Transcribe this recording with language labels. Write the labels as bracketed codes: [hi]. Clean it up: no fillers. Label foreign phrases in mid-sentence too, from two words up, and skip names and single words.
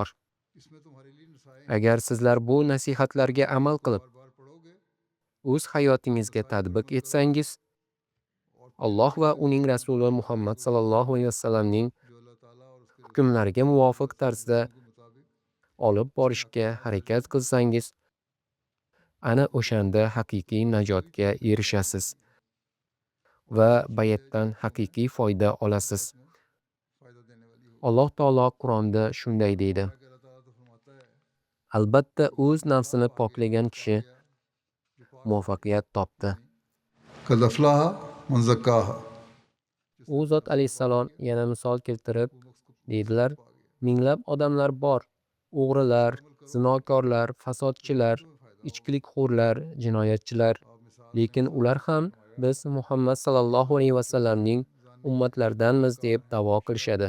[uz] Agar sizlar bu nasihatlarga amal qilib, o'z hayotingizga tatbiq etsangiz, Alloh va uning rasuli Muhammad [ar] صلى الله عليه وسلم [uz] hukmlariga muvofiq tarzda olib borishga harakat qilsangiz, ana o'shanda haqiqiy najotga erishasiz va bayatdan haqiqiy foyda olasiz. Alloh taolo Qur'onda shunday deydi: albatta o'z nafsini poklagan kishi muvaffaqiyat topdi. [ar] قد أفلح من زكاها. [uz] U zot alayhissalom yana misol keltirib deydilar: minglab odamlar bor, o'g'rilar, zinokorlar, fasodchilar, ichkilikxo'rlar, jinoyatchilar, lekin ular ham biz Muhammad [ar] صلى الله عليه وسلم [uz] ummatlaridanmiz deb da'vo qilishadi.